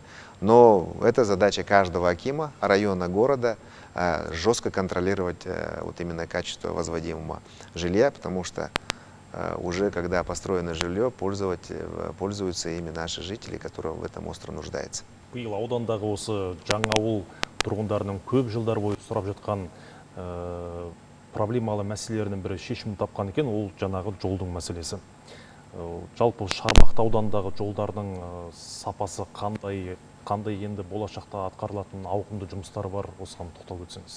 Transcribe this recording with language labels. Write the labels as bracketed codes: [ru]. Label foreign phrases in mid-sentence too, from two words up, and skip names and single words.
[ru] Но это задача каждого акима, района, города, жестко контролировать вот именно качество возводимого жилья, потому что уже когда построено жилье, пользуются ими наши жители, которые в этом остро нуждаются. [kk] Биыл аудандағы осы жаңа ауыл тұрғындарының көп жылдар бойы сұрап жатқан проблемалы мәселелерінің бірі шешімін тапқан екен, ол жаңағы жолдың мәселесі. Жалпы Шарбақты аудандағы жолдардың сапасы қандай енді болашақта атқарылатын ауқымды жұмыстары бар, осыған тоқталып өтсеңіз.